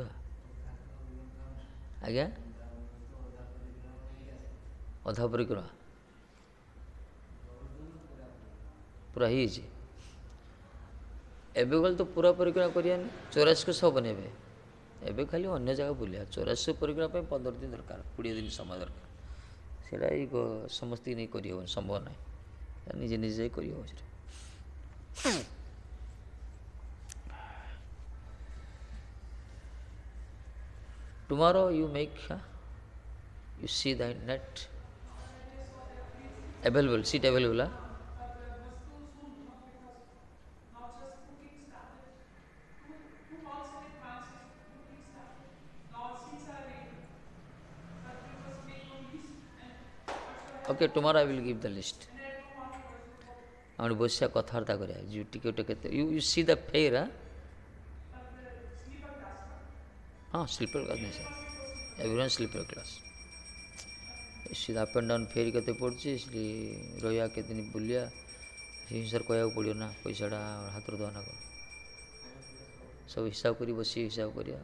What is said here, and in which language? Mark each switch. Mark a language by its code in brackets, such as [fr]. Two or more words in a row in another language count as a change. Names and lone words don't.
[or] ଆଜ୍ଞା, ଅଧା ପରିକ୍ରମା ପୁରା ହେଇଯାଇଛି। ଏବେ ଗଲେ ତ ପୁରା ପରିକ୍ରମା କରିବାନି, 84 ହେବନି ଏବେ। ଏବେ ଖାଲି ଅନ୍ୟ ଜାଗା ବୁଲିବା। 84 ପରିକ୍ରମା ପାଇଁ 15 ଦିନ ଦରକାର, 20 ଦିନ ସମୟ ଦରକାର। ସେଇଟା ଏଇ ସମସ୍ତଙ୍କୁ ନେଇ କରିହେବନି, ସମ୍ଭବ ନାହିଁ। ନିଜେ ନିଜେ ଯାଇ କରିହେବ ସେଟା। [en] Tomorrow you see the net available, seat available. Okay, tomorrow I will give the list. [or] ଆମେ ବସିବା କଥାବାର୍ତ୍ତା କରିବା, ଯେଉଁ ଟିକେଟ୍ କେତେ, [en] you see the fare. ହଁ sleeper class ନାହିଁ ସାର୍, everyone sleeper class. [or] ସିଧା [en] up and down fare [or] କେତେ ପଡ଼ୁଛି, ସେଠି ରହିବା କେତେ ଦିନ ବୁଲିବା, ସେଇ ହିସାବରେ କହିବାକୁ ପଡ଼ିବ ନା, ପଇସାଟା ହାତରୁ ଦେବା ନା କ'ଣ, ସବୁ ହିସାବ କରି ବସି ହିସାବ କରିବା।